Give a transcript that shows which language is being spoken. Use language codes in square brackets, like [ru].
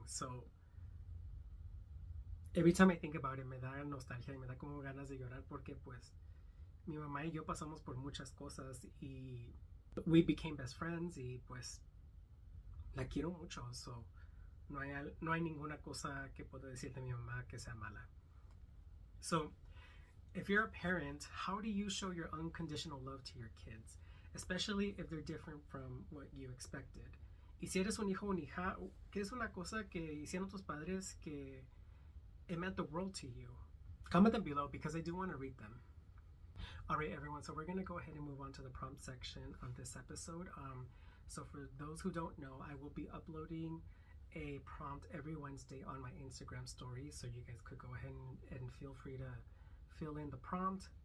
[en] So every time I think about it, [es] me da nostalgia y me da como ganas de llorar porque pues mi mamá y yo pasamos por muchas cosas y [en] we became best friends [es] y pues la quiero mucho, so no hay ninguna cosa que puedo decir de mi mamá que sea mala. [en] So if you're a parent, how do you show your unconditional love to your kids, especially if they're different from what you expected? [es] Y si eres un hijo o una hija, ¿qué es una cosa que hicieron tus padres que [en] it meant the world to you? Comment them below because I do want to read them. All right, everyone, so we're going to go ahead and move on to the prompt section of this episode. So for those who don't know, I will be uploading a prompt every Wednesday on my Instagram story, so you guys could go ahead and feel free to fill in the prompt.